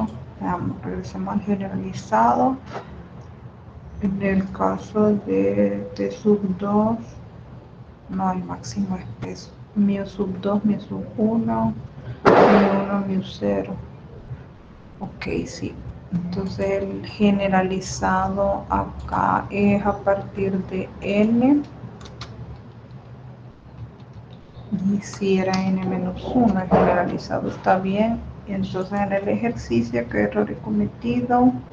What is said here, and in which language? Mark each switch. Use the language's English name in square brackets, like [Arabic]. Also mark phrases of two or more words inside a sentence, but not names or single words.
[Spanish] Veamos, regresemos al generalizado. En el caso de T sub 2, no, el máximo es peso. Mu sub 2, mu sub 1, mu 1, mu 0. Ok, sí. Entonces el generalizado acá es a partir de n. Y si era n-1, el generalizado está bien. Y entonces en el ejercicio, ¿qué error he cometido?